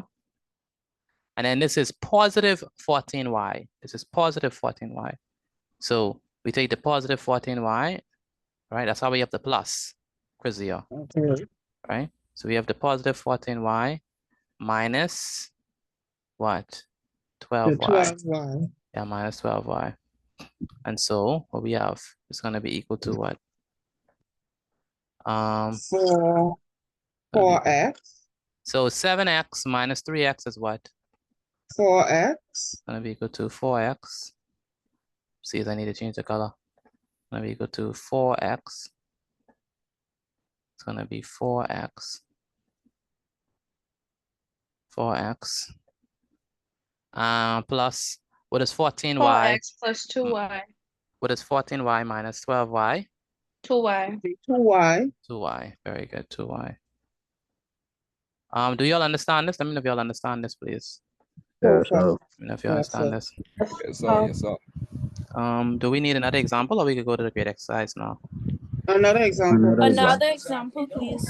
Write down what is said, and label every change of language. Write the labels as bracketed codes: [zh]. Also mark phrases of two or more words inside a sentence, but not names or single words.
[en] And then this is positive 14y. This is positive 14y. So we take the positive 14y, right? That's how we have the plus, Chrysia, Okay. right? So we have the positive 14y minus what? The 12y. 12y. Yeah, minus 12y. And so what we have is going to be equal to what? 4x. So 7x minus 3x is what? 4x. It's going to be equal to 4x. See if I need to change the color. It's going to be equal to 4x. It's going to be 4x. 4x. Plus, what is 14y? 4x plus 2y. What is 14y minus 12y? 2y. 2y. 2y. Very good. 2y. Do y'all understand this? Let me know if y'all understand this, please. Yes, sir. Let me know if you Yes, understand sir. this. Yes, sir. Yes, sir. Do we need another example or we could go to the great exercise now? Another example. Another example, please.